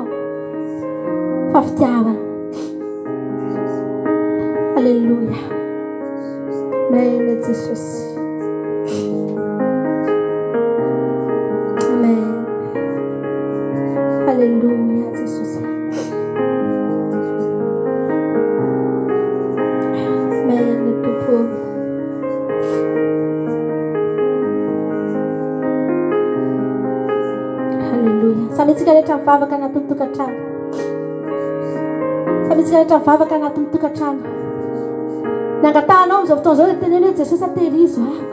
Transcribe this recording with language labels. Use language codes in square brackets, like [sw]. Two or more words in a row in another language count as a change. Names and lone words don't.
[mg] Fa fitiavana. Alleluia. Amen Jesús. Amen. Alleluia Jesús. Amen tu povo. Alleluia. Samy tsika rehetra mivavaka anatin'ny tokantrano. Samy tsika rehetra mivavaka anatin'ny tokantrano. Nangatanao amin'izao fotoana izao dia teneny hoe Jesosy tehirizo ahako.